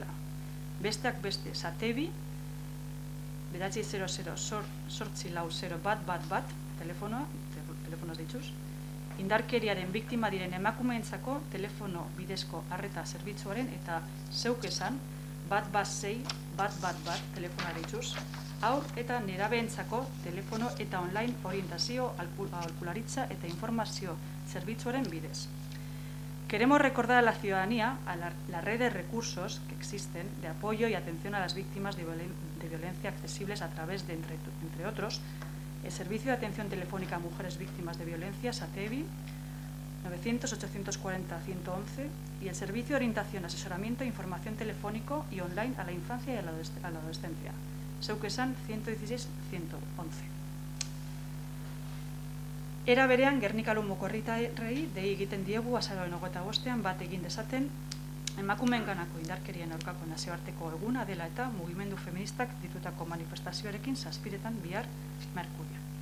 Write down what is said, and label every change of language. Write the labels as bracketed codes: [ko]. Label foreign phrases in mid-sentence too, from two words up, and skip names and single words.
[eu] Besteak beste, Satebi, 900-840-111 telefonoz dituz, indarkeriaren biktima diren emakumeentzako telefono bidezko arreta zerbitzuaren eta zeuk esan 116-111 telefonoa dituz, haur eta nerabeentzako telefono eta online orientazio, aholkularitza eta informazio zerbitzuaren bidez. [es] Queremos recordar a la ciudadanía a la red de recursos que existen de apoyo y atención a las víctimas de violencia accesibles a través de, entre otros, el Servicio de Atención Telefónica a Mujeres Víctimas de Violencia, SATEVI, 900 840 111 y el Servicio de Orientación, Asesoramiento e Información Telefónico y Online a la Infancia y a la Adolescencia. [eu] Zeuk esan 116 111. Era berean Gernika-Lumoko herritarrei dei egiten diegu azaroaren 25ean bat egin dezaten emakumeenganako indarkerien aurkako nazioarteko eguna dela eta mugimendu feministak ditutako manifestazioarekin 7 bihar Merkurian.